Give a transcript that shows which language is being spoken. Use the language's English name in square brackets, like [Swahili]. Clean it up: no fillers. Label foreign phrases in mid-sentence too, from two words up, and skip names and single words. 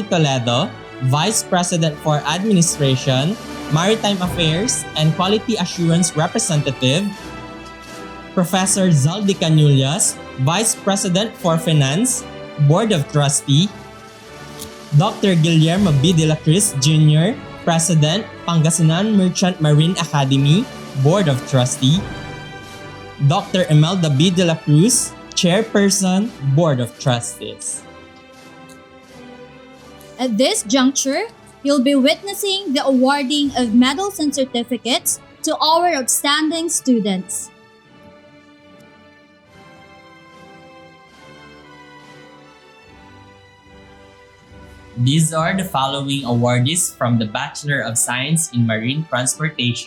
[English] Toledo, Vice President for Administration, Maritime Affairs, and Quality Assurance Representative, Professor Zaldi Canulias, Vice President for Finance, Board of Trustee, Dr. Guillermo B. de la Cruz Jr., President, Pangasinan Merchant Marine Academy, Board of Trustee, Dr. Imelda B. de la Cruz, Chairperson, Board of Trustees. At this juncture, you'll be witnessing the awarding of medals and certificates to our outstanding students. These are the following awardees from the Bachelor of Science in Marine Transportation.